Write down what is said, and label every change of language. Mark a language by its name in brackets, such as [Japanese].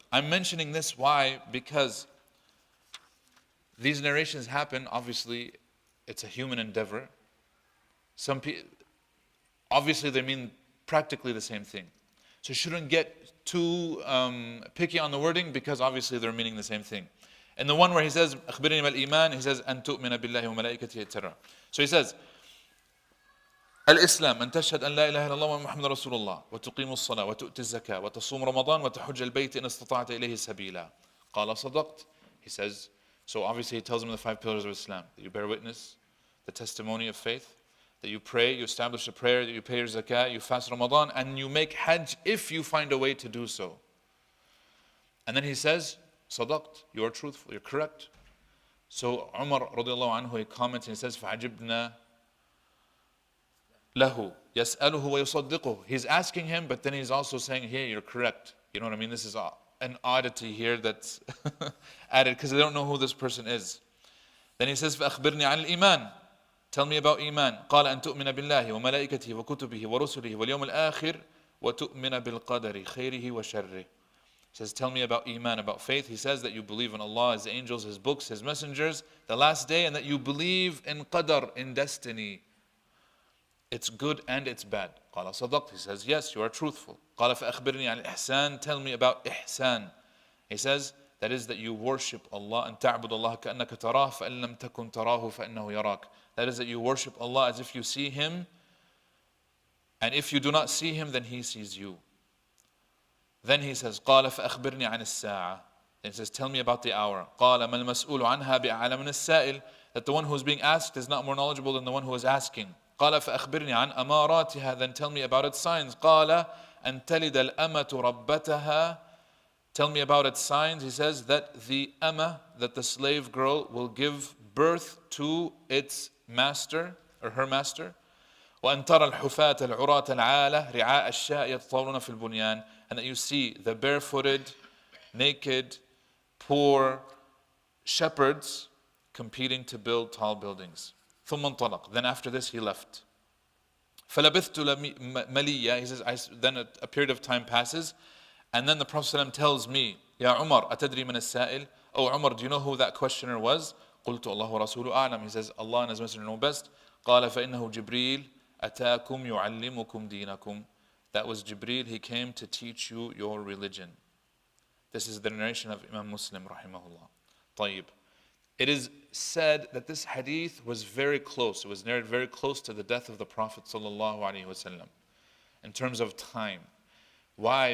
[English] I'm mentioning this, why? Because these narrations happen, obviously, it's a human endeavor. Obviously they mean practically the same thing. So you shouldn't get too picky on the wording, because obviously they're meaning the same thing. And the one where he says, [Arabic] أخبرني ما الإيمان, [English] he says, [Arabic] أن تؤمن بالله وملائكته, [English] etc. So he says, [Arabic] الإسلام أن تشهد أن لا إله إلا الله ومحمد رسول الله وتقيم الصلاة وتؤتي الزكاة وتصوم رمضان وتحج البيت إن استطعت إليه سبيلا. قال صدقت. [English] He says, so obviously he tells him the 5 pillars of Islam. That you bear witness, the testimony of faith, that you pray, you establish a prayer, that you pay your zakah, you fast Ramadan, and you make hajj if you find a way to do so. And then he says, [Arabic] صدقت, [English] you are truthful, you're correct. So Umar radiallahu anhu, he comments and he says, [Arabic] فعجبنا له يسأله ويصدقه. [English] He's asking him, but then he's also saying, hey, you're correct. You know what I mean? This is an oddity here that's added, because they don't know who this person is. Then he says, [Arabic] فأخبرني عن الإيمان. [English] Tell me about iman. [Arabic] قال أن تؤمن بالله وملائكته وكتبه ورسله واليوم الآخر وتؤمن بالقدر خيره وشره. [English] He says, tell me about iman, about faith. He says that you believe in Allah, His angels, His books, His messengers, the last day, and that you believe in qadr, in destiny. It's good and it's bad. [Arabic] قال صدقت. [English] He says, yes, you are truthful. [Arabic] قال فأخبرني عن الإحسان. [English] Tell me about ihsan. He says, that is that you worship Allah and [Arabic] تعبد الله كأنك تراه فإن لم تكن تراه فإنه يراك. [English] That is that you worship Allah as if you see Him, and if you do not see Him, then He sees you. Then he says, [Arabic] قال فأخبرني عن الساعة. [English] Then he says, tell me about the hour. [Arabic] قال ما المسؤول عنها بأعلم من السائل. [English] That the one who is being asked is not more knowledgeable than the one who is asking. [Arabic] قال فأخبرني عن أماراتها. [English] Then tell me about its signs. [Arabic] قال أن تلد الأمة ربتها. [English] Tell me about its signs. He says that the amma, that the slave girl, will give birth to its master or her master. [Arabic] وأن ترى الحفاة العراة العالة رعاء الشاء يتطاولون في البنيان. [English] And that you see the barefooted, naked, poor shepherds competing to build tall buildings. [Arabic] ثم انطلق. [English] Then after this he left. [Arabic] فلبثت مليا. [English] He says, then a period of time passes, and then the Prophet ﷺ tells me, [Arabic] يا عمر أتدري من السائل? [English] Oh Umar, do you know who that questioner was? [Arabic] قلت الله ورسوله أعلم. [English] He says, Allah and His Messenger know best. [Arabic] قال فإنه جبريل أتاكم يعلمكم دينكم. [English] That was Jibreel. He came to teach you your religion. This is the narration of Imam Muslim rahimahullah. طيب. It is said that this hadith was very close. It was narrated very close to the death of the Prophet sallallahu alaihi wasallam in terms of time. Why?